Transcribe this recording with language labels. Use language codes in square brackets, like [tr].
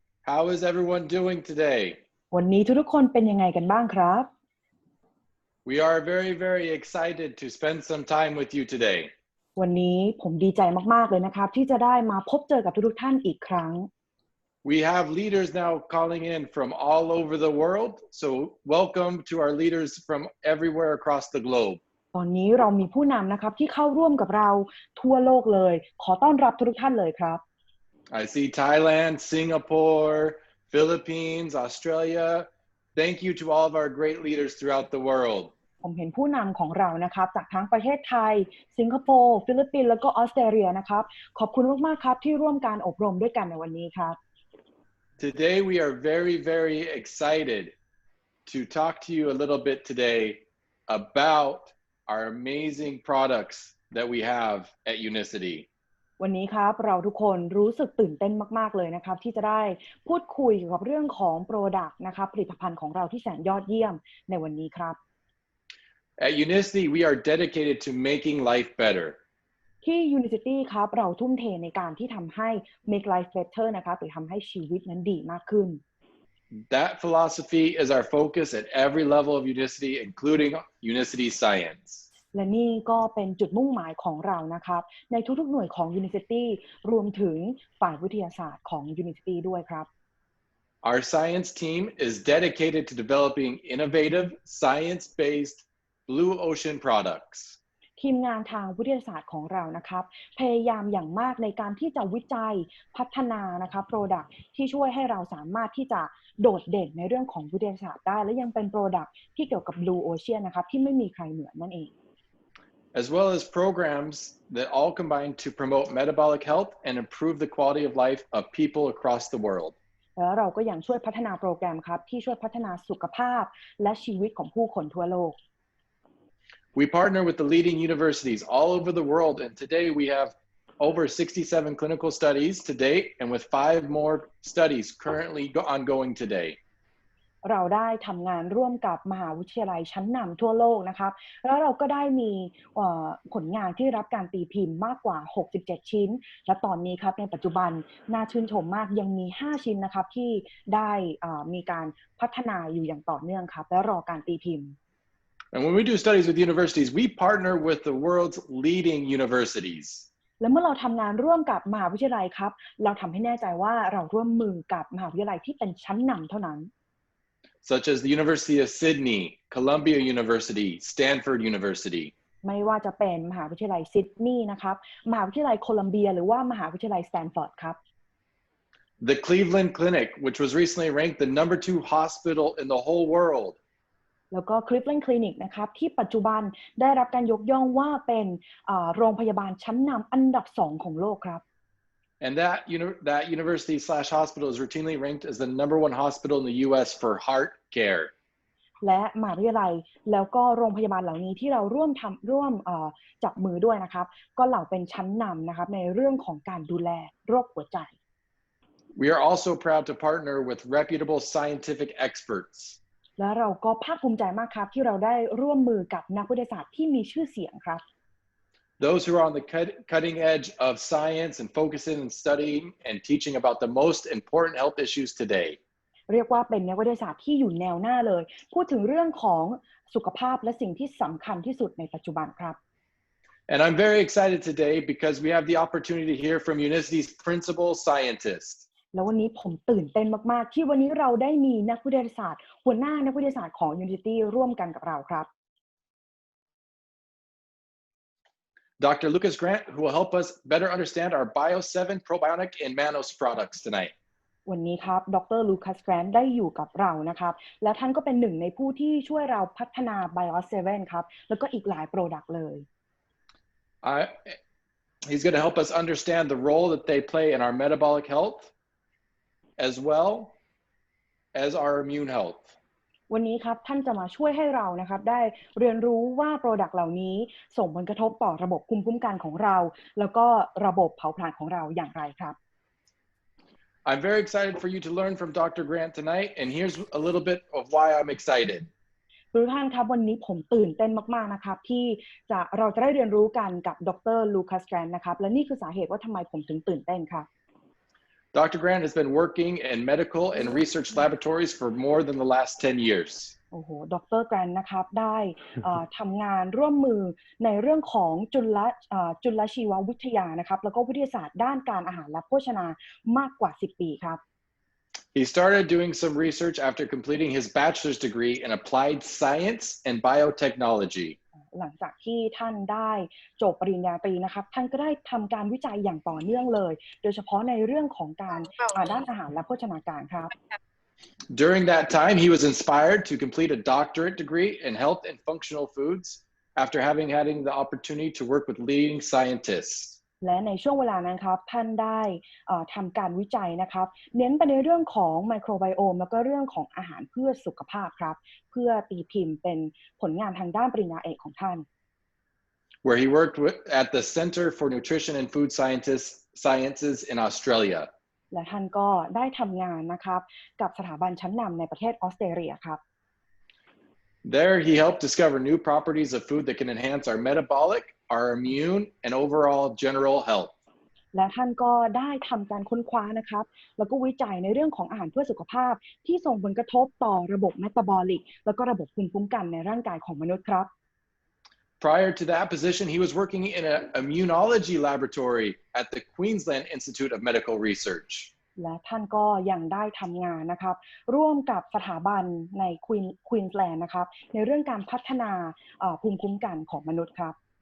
[en] How is everyone doing today? [th] วันนี้ทุกๆคนเป็นยังไงกันบ้างครับ [en] We are very, very excited to spend some time with you today. [th] วันนี้ผมดีใจมากๆเลยนะครับที่จะได้มาพบเจอกับทุกๆท่านอีกครั้ง [en] We have leaders now calling in from all over the world, so welcome to our leaders from everywhere across the globe. [th] ตอนนี้เรามีผู้นำนะครับที่เข้าร่วมกับเราทั่วโลกเลยขอต้อนรับทุกๆท่านเลยครับ [en] I see Thailand, Singapore, Philippines, Australia. Thank you to all of our great leaders throughout the world. [th] ผมเห็นผู้นำของเรานะครับจากทั้งประเทศไทยสิงคโปร์ฟิลิปปินส์แล้วก็ออสเตรเลียนะครับขอบคุณมากๆครับที่ร่วมการอบรมด้วยกันในวันนี้ครับ [en] Today we are very, very excited to talk to you a little bit today about our amazing products that we have at Unicity. [th] วันนี้ครับเราทุกคนรู้สึกตื่นเต้นมากๆเลยนะครับที่จะได้พูดคุยเกี่ยวกับเรื่องของ Product นะครับผลิตภัณฑ์ของเราที่แสนยอดเยี่ยมในวันนี้ครับ [en] At Unicity we are dedicated to making life better. [th] ที่ Unicity ครับเราทุ่มเทในการที่ทำให้ [en] make life better [th] นะครับหรือทำให้ชีวิตนั้นดีมากขึ้น [en] That philosophy is our focus at every level of Unicity, including Unicity Science. [th] และนี่ก็เป็นจุดมุ่งหมายของเรานะครับในทุกๆหน่วยของ Unicity รวมถึงฝ่ายวิทยาศาสตร์ของ Unicity ด้วยครับ [en] Our science team is dedicated to developing innovative, science-based blue ocean products. [th] ทีมงานทางวิทยาศาสตร์ของเรานะครับพยายามอย่างมากในการที่จะวิจัยพัฒนานะคะ Product ที่ช่วยให้เราสามารถที่จะโดดเด่นในเรื่องของวิทยาศาสตร์ได้และยังเป็น Product ที่เกี่ยวกับ Blue Ocean นะครับที่ไม่มีใครเหมือนนั่นเอง [en] as well as programs that all combine to promote metabolic health and improve the quality of life of people across the world. [th] แล้วเราก็ยังช่วยพัฒนาโปรแกรมครับที่ช่วยพัฒนาสุขภาพและชีวิตของผู้คนทั่วโลก [en] We partner with the leading universities all over the world, and today we have over 67 clinical studies to date, and with 5 more studies currently ongoing today. [th] เราได้ทำงานร่วมกับมหาวิทยาลัยชั้นนำทั่วโลกนะครับแล้วเราก็ได้มีผลงานที่รับการตีพิมพ์มากกว่า67ชิ้นและตอนนี้ครับในปัจจุบันน่าชื่นชมมากยังมี5ชิ้นนะครับที่ได้มีการพัฒนาอยู่อย่างต่อเนื่องครับและรอการตีพิมพ์ [en] And when we do studies with universities, we partner with the world's leading universities. [th] และเมื่อเราทำงานร่วมกับมหาวิทยาลัยครับเราทำให้แน่ใจว่าเราร่วมมือกับมหาวิทยาลัยที่เป็นชั้นนำเท่านั้น [en] such as the University of Sydney, Columbia University, Stanford University. [th] ไม่ว่าจะเป็นมหาวิทยาลัยซิดนีย์นะครับมหาวิทยาลัยโคลัมเบียหรือว่ามหาวิทยาลัยสแตนฟอร์ดครับ [en] The Cleveland Clinic, which was recently ranked the #2 hospital in the whole world. [th] แล้วก็ Cleveland Clinic นะครับที่ปัจจุบันได้รับการยกย่องว่าเป็นโรงพยาบาลชั้นนำอันดับ2ของโลกครับ [en] And that university/hospital is routinely ranked as the #1 hospital in the US for heart care. [th] และมหาวิทยาลัยแล้วก็โรงพยาบาลเหล่านี้ที่เราร่วมจับมือด้วยนะครับก็เหล่าเป็นชั้นนำนะครับในเรื่องของการดูแลโรคหัวใจ [en] We are also proud to partner with reputable scientific experts. [th] และเราก็ภาคภูมิใจมากครับที่เราได้ร่วมมือกับนักวิทยาศาสตร์ที่มีชื่อเสียงครับ [en] Those who are on the cutting edge of science and focusing and studying and teaching about the most important health issues today. [th] เรียกว่าเป็นนักวิทยาศาสตร์ที่อยู่แนวหน้าเลยพูดถึงเรื่องของสุขภาพและสิ่งที่สำคัญที่สุดในปัจจุบันครับ [en] And I'm very excited today because we have the opportunity to hear from Unicity's principal scientist. [th] แล้ววันนี้ผมตื่นเต้นมากๆที่วันนี้เราได้มีนักวิทยาศาสตร์หัวหน้านักวิทยาศาสตร์ของ Unity ร่วมกันกับเราครับ [en] Dr. Lucas Grant, who will help us better understand our Bio7 probiotic and Manos products tonight. [th] วันนี้ครับดร. ลูคัส แกรนท์ได้อยู่กับเรานะครับและท่านก็เป็นหนึ่งในผู้ที่ช่วยเราพัฒนา Bio7 ครับแล้วก็อีกหลายโปรดักต์เลย [en] He's going to help us understand the role that they play in our metabolic health as well as our immune health. [th] วันนี้ครับท่านจะมาช่วยให้เรานะครับได้เรียนรู้ว่าโปรดักต์เหล่านี้ส่งผลกระทบต่อระบบภูมิคุ้มกันของเราแล้วก็ระบบเผาผลาญของเราอย่างไรครับ [en] I'm very excited for you to learn from Dr. Grant tonight, and here's a little bit of why I'm excited. [th] ทุกท่านครับวันนี้ผมตื่นเต้นมากๆนะครับที่เราจะได้เรียนรู้กันกับดร. ลูคัส แกรนท์นะครับและนี่คือสาเหตุว่าทำไมผมถึงตื่นเต้นครับ [en] Dr. Grant has been working in medical and research laboratories for more than the last 10 years. [th] โอ้โหดร. แกรนท์นะครับได้ทำงานร่วมมือในเรื่องของจุลชีววิทยานะครับแล้วก็วิทยาศาสตร์ด้านการอาหารและโภชนามากกว่า10 ปีครับ [en] He started doing some research after completing his bachelor's degree in applied science and biotechnology. [th] หลังจากที่ท่านได้จบปริญญาตรีนะครับท่านก็ได้ทำการวิจัยอย่างต่อเนื่องเลยโดยเฉพาะในเรื่องของการด้านอาหารและโภชนาการครับ [en] During that time, he was inspired to complete a doctorate degree in health and functional foods after having the opportunity to work with leading scientists. [th] และในช่วงเวลานั้นครับท่านได้ทำการวิจัยนะครับเน้นไปในเรื่องของไมโครไบโอมแล้วก็เรื่องของอาหารเพื่อสุขภาพครับเพื่อตีพิมพ์เป็นผลงานทางด้านปริญญาเอกของท่าน [en] Where he worked at the Center for Nutrition and Food Sciences in Australia. [th] และท่านก็ได้ทำงานนะครับกับสถาบันชั้นนำในประเทศออสเตรเลียครับ [en] There, he helped discover new properties of food that can enhance our metabolic, our immune, and overall general health. [th] และท่านก็ได้ทำการค้นคว้านะครับแล้วก็วิจัยในเรื่องของอาหารเพื่อสุขภาพที่ส่งผลกระทบต่อระบบเมตาบอลิกแล้วก็ระบบภูมิคุ้มกันในร่างกายของมนุษย์ครับ [en] Prior to that position, he was working in an immunology laboratory at the Queensland Institute of Medical Research. [th] และท่านก็ยังได้ทำงานนะครับร่วมกับสถาบันในควีนส์แลนด์นะครับในเรื่องการพัฒนาภูมิคุ้มกันของมนุษย์ครับ